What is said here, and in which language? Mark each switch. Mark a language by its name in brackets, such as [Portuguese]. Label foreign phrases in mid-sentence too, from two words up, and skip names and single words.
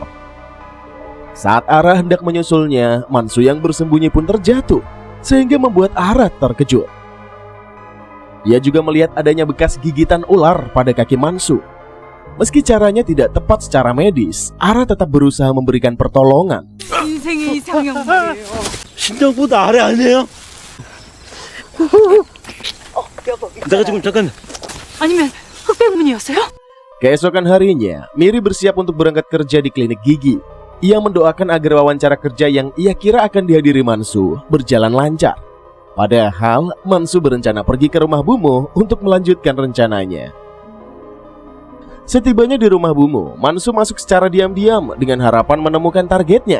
[Indonesian] Saat Ara hendak menyusulnya, Mansu yang bersembunyi pun terjatuh, sehingga membuat Ara terkejut. Ia juga melihat adanya bekas gigitan ular pada kaki Mansu. Meski caranya tidak tepat secara medis, Ara tetap berusaha memberikan pertolongan. [Korean] 인생의 이상형 말이에요. 심장보다 아래 아니에요? 내가 지금 잠깐 아니면 흑백문이었어요? [Indonesian] Keesokan harinya, Miri bersiap untuk berangkat kerja di klinik gigi. Ia mendoakan agar wawancara kerja yang ia kira akan dihadiri Mansu berjalan lancar. Padahal Mansu berencana pergi ke rumah Bumo untuk melanjutkan rencananya. Setibanya di rumah Bumo, Mansu masuk secara diam-diam dengan harapan menemukan targetnya.